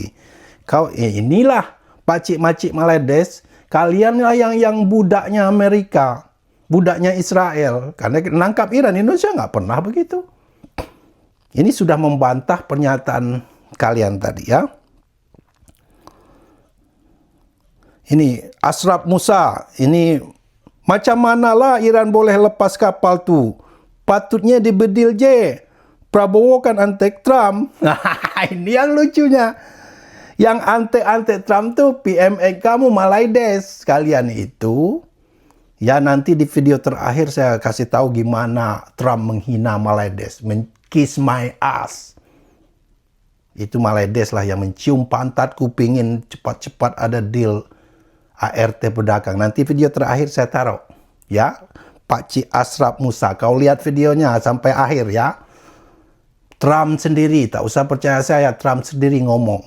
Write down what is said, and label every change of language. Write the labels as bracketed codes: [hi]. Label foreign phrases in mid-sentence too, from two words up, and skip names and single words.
[id] Kau inilah Pakcik-macik Maledes, kalianlah yang budaknya Amerika, budaknya Israel. Karena nangkap Iran, Indonesia nggak pernah begitu. Ini sudah membantah pernyataan kalian tadi ya. [ms] Ini Ashraf Musa, ini Macam manalah Iran boleh lepas kapal tu? Patutnya dibedil je. [id] Prabowo kan antek Trump. Ini yang lucunya. Yang antek-antek Trump tu PMA kamu Malaides. Kalian itu, ya nanti di video terakhir saya kasih tahu gimana Trump menghina Malaides. [en] Kiss my ass. [id] Itu Malaides lah yang mencium pantatku pingin cepat-cepat ada deal ART pedagang. Nanti video terakhir saya taruh. Ya, Pak Cik Ashraf Musa. Kau lihat videonya sampai akhir ya. Trump sendiri, tak usah percaya saya, Trump sendiri ngomong.